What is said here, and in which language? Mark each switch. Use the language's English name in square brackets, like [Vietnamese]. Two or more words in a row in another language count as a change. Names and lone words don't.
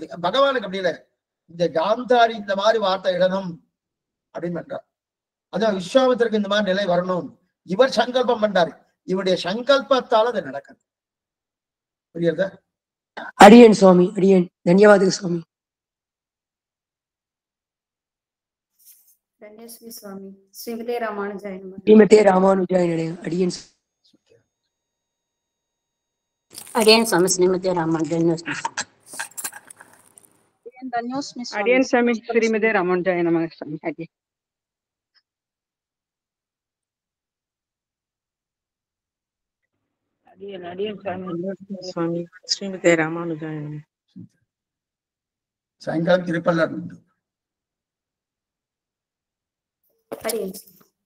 [Tamil] பகவானுக்கு அப்படி இல்லை. இந்த காந்தாரி இந்த மாதிரி வார்த்தை இடணும் அப்படின்னு பண்றார். அதான் விஸ்வாமித்திரருக்கு இந்த மாதிரி நிலை வரணும், இவர் சங்கல்பம் பண்றாரு. இவருடைய சங்கல்பத்தால் அது நடக்குது. புரியுதா? அடியேன் சுவாமி, அடியேன் தன்யவாத சுவாமி. [Sanskrit] धन्यस्मी स्वामी। श्रीमते रामानुजाय नमः। श्रीमते रामानुजाय नमः। अडियन स्वामी श्रीमते रामानुजाय नमः। [Tamil] அடியேன் ஸ்வாமி [Sanskrit] श्रीमते रामानुजाय नमः। [Tamil] அடியேன் ஸ்வாமி [Sanskrit] श्रीमते रामानुजाय नमः। [Tamil] சாயங்காலம் திருப்பல்லார் உண்டு. अडियन